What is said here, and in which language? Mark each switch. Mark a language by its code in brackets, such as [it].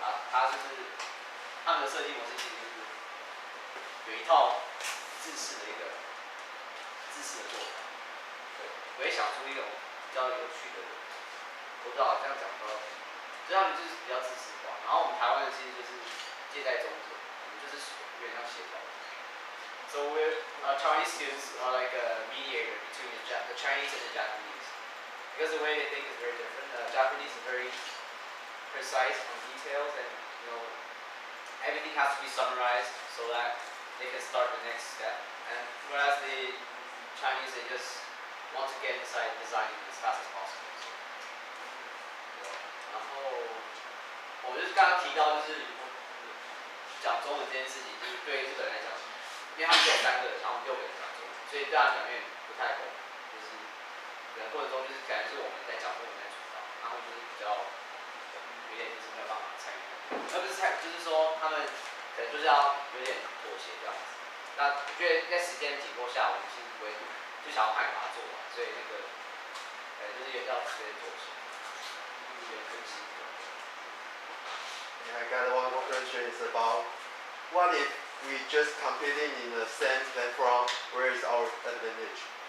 [zh] 他就是他们的设计模式其实就是有一套制式的做法。对，我也想出一种比较有趣的，我不知道这样讲不知道，就他们就是比较自私化，然后我们台湾的其实就是介在中间，我们就是有点像协调。 [en] So Chinese students are like a mediator between the Chinese and the Japanese, because the way they think is very different. Japanese is very precise on details, and everything has to be summarized so that they can start the next step. And whereas the Chinese, they just want to get inside designing as fast as possible. [zh] 然后我就是刚刚提到，就是讲中文这件事情，就是对日本人来讲，因为他们只有3个人，然后我们6个人讲中文，所以对他们讲有点不太公平，就是过程中就是感觉是我们在讲中文在主导，然后就是比较有点就是没有办法参与，而不是就是说他们可能就是要有点妥协这样子。那我觉得在时间紧迫下，我们其实不会就想要快点把它做完，所以就是要有点妥协，有点分析。 [en] I got one more question. It's about what if we just competing in the same platform? Where is our advantage?